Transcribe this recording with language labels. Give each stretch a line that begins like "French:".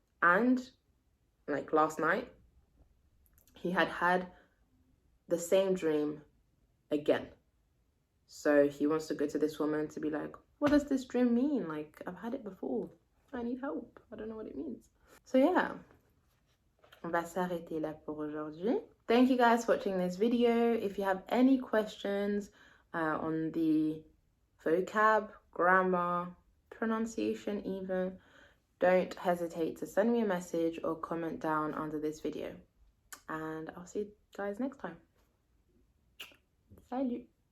English: And, like last night, he had the same dream again. So he wants to go to this woman to be like, what does this dream mean? Like, I've had it before. I need help. I don't know what it means.
French: So yeah, on va s'arrêter là pour aujourd'hui.
English: Thank you guys for watching this video. If you have any questions on the vocab, grammar, pronunciation even, don't hesitate to send me a message or comment down under this video. And I'll see you guys next time.
French: Salut!